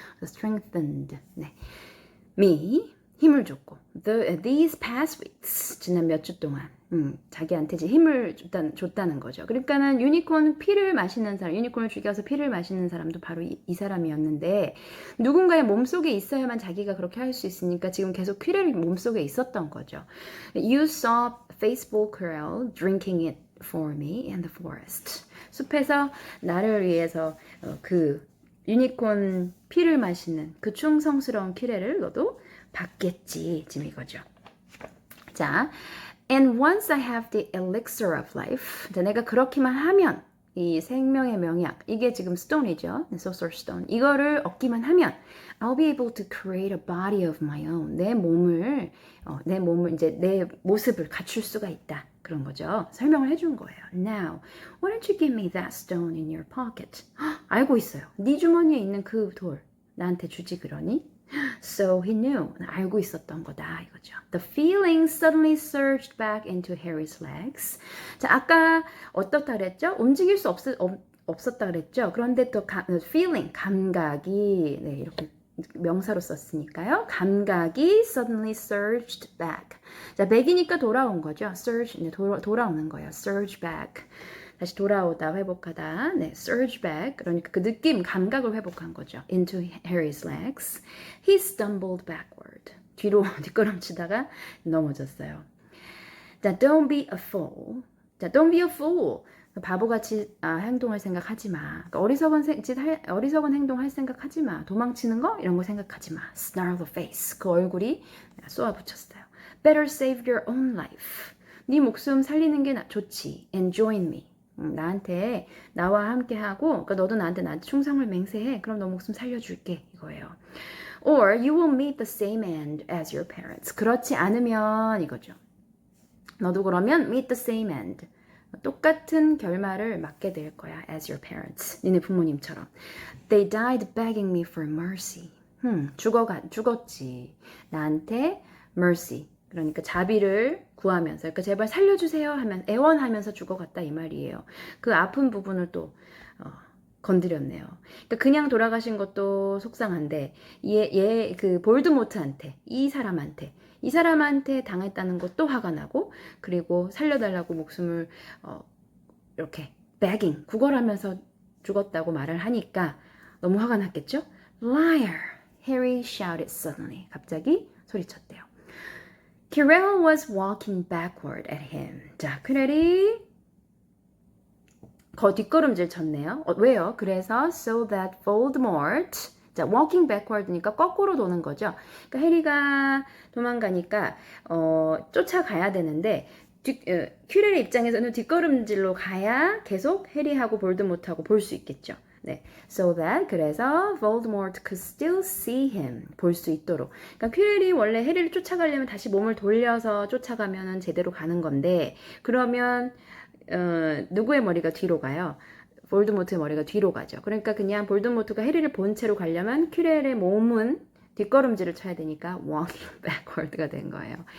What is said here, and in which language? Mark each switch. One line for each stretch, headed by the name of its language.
Korean: strengthened, 네. me, 힘을 줬고
English: these past weeks,
Korean: 지난 몇 주 동안 자기한테 이제 힘을 줬다는 거죠. 그러니까는 유니콘 피를 마시는 사람, 유니콘을 죽여서 피를 마시는 사람도 바로 이 사람이었는데 누군가의 몸속에 있어야만 자기가 그렇게 할 수 있으니까 지금 계속 퀴렐이 몸속에 있었던 거죠.
English: You saw faithful Quirrell drinking it for me in the forest.
Korean: 숲에서 나를 위해서 그 유니콘 피를 마시는 그 충성스러운 퀴렐을 너도 받겠지. 지금 이거죠.
English: 자, and once I have the elixir of life.
Korean: 자, 내가 그렇게만 하면 이 생명의 명약, 이게 지금 stone이죠.
English: sorcerer stone.
Korean: 이거를 얻기만 하면
English: I'll be able to create a body of my own.
Korean: 내 몸을 이제 내 모습을 갖출 수가 있다. 그런 거죠. 설명을 해준 거예요.
English: Now, why don't you give me that stone in your pocket?
Korean: 알고 있어요. 네 주머니에 있는 그 돌 나한테 주지 그러니?
English: So he knew.
Korean: 알고 있었던 거다 이거죠.
English: The feeling suddenly surged back into Harry's legs.
Korean: 자, 아까 어떻다 그랬죠? 움직일 수 없었다 그랬죠? 그런데 또 feeling, 감각이 네, 이렇게 명사로 썼으니까요.
English: 감각이 suddenly surged back.
Korean: 자, back이니까 돌아온 거죠. surge, 네, 돌아오는 거예요.
English: surge back.
Korean: 다시 돌아오다, 회복하다.
English: 네, surge back.
Korean: 그러니까 그 느낌, 감각을 회복한 거죠.
English: Into Harry's legs. He stumbled backward.
Korean: 뒤로 뒷걸음치다가 넘어졌어요.
English: 자, don't be a fool. 자, don't be a fool.
Korean: 바보같이 행동할 생각하지 마. 그러니까 어리석은 행동할 생각하지 마. 도망치는 거 이런 거 생각하지 마.
English: Snarl the face.
Korean: 그 얼굴이 쏘아붙였어요.
English: Better save your own life.
Korean: 네 목숨 살리는 게 좋지.
English: And join me.
Korean: 나와 함께 하고, 그러니까 너도 나한테 충성을 맹세해. 그럼 너 목숨 살려줄게. 이거예요.
English: Or you will meet the same end as your parents.
Korean: 그렇지 않으면 이거죠. 너도 그러면
English: meet the same end.
Korean: 똑같은 결말을 맞게 될 거야.
English: As your parents.
Korean: 니네 부모님처럼.
English: They died begging me for mercy.
Korean: 죽었지. 나한테 mercy. 그러니까 자비를 구하면서, 그러니까 제발 살려주세요 하면 애원하면서 죽어갔다 이 말이에요. 그 아픈 부분을 또 건드렸네요. 그러니까 그냥 돌아가신 것도 속상한데 그 볼드모트한테 이 사람한테 당했다는 것도 화가 나고, 그리고 살려달라고 목숨을 이렇게 begging 구걸하면서 죽었다고 말을 하니까 너무 화가 났겠죠?
English: Liar! Harry shouted suddenly.
Korean: 갑자기 소리쳤대요.
English: Quirrell was walking backward at him.
Korean: 자, 퀴렐이 뒷걸음질 쳤네요. 왜요? 그래서
English: so that Voldemort,
Korean: 자, walking backward니까 거꾸로 도는 거죠. 그러니까 해리가 도망가니까 쫓아가야 되는데 퀴렐의 입장에서는 뒷걸음질로 가야 계속 해리하고 볼드모트하고 볼 수 있겠죠. 네, so that 그래서
English: Voldemort could still see him
Korean: 볼 수 있도록. 그러니까 퀴렐이 원래 해리를 쫓아가려면 다시 몸을 돌려서 쫓아가면은 제대로 가는 건데, 그러면 누구의 머리가 뒤로 가요? 볼드모트의 머리가 뒤로 가죠. 그러니까 그냥 볼드모트가 해리를 본 채로 가려면 퀴렐의 몸은 뒷걸음질을 쳐야 되니까 walking backward가 된 거예요.